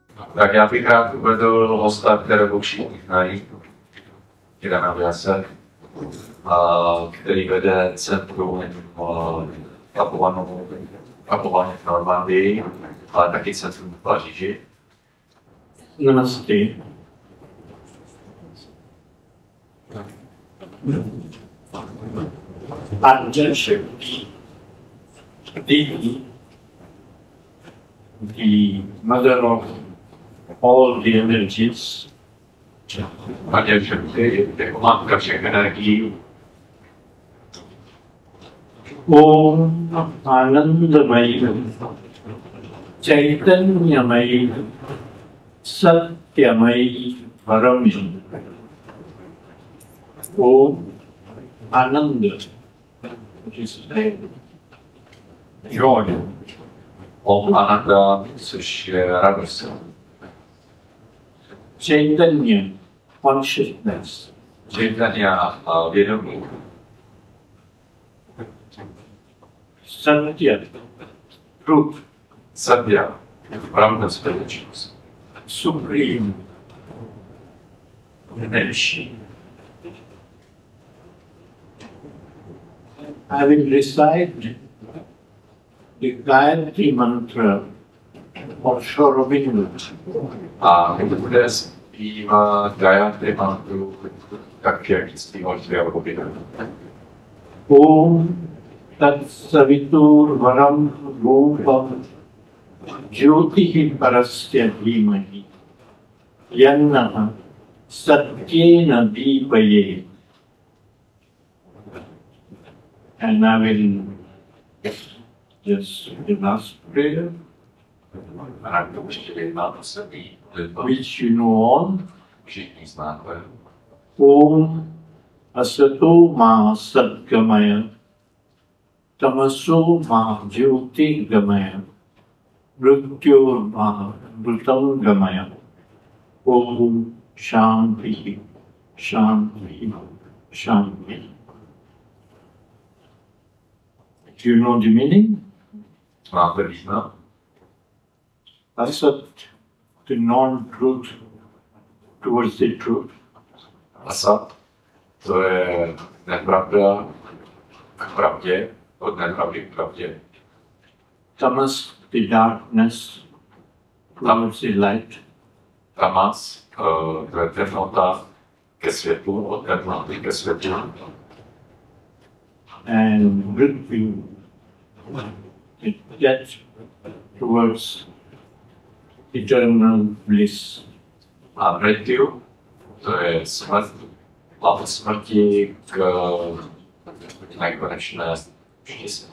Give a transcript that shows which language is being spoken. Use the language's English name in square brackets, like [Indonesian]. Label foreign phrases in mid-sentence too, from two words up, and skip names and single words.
[Czech] Tak já bych rád uvedl hosta, kterého všichni znají, Kirana Vyase, který vede centrum Tapovanou v Normandii, ale taky centrum v Paříži. [English] Namaste. Padma Shri, the mother of all the energies, [Czech] Padma Shri je matka všech energií. [Sanskrit] Om Anandamayi, Chaitanyamayi, Satyamayi, Parami. Om Ananda, [English] which is joy. [Sanskrit] Om Ananda, [Czech] což je radost. [English] Chaitanya, consciousness. [Czech] Chaitanya a vědomí. [English] Satya, truth. [Czech] Satya, pravda, skutečnost. [English] Supreme, [Czech] Nejvyšší. [English] I will recite the Gayatri mantra of Sri Aurobindo. [Czech] A bude zpívat Gayatri mantru, tak jak zpíval Sri Aurobindo. [Sanskrit] Om Tat Savitur Varam Rupam Jyotihi Parasya Dhimahi Yannaha Satyena Deepaye. [English] And I will just the last prayer, which you know all. [Czech] Všichni znáte. [Sanskrit] Om Asato Ma Satgamaya Tamaso Ma Jyoti Gamaya Mrityor Ma Mritam Gamaya. Om Shanti Shanti Shanti. [English] Do you know the meaning? [Czech] Máte význam? [Sanskrit] Asat, [English] the non-truth towards the truth. [Czech] Asat, to je nepravda k pravdě, od nepravdy k pravdě. [English] Tamas, the darkness towards the light. [Czech] Tamas, to je temnota ke světlu, od temnoty ke světlu. [English] And Mrityu, the death towards eternal bliss. [Czech] A mrityu, to je smrt, a od smrti k nekonečné štěstí.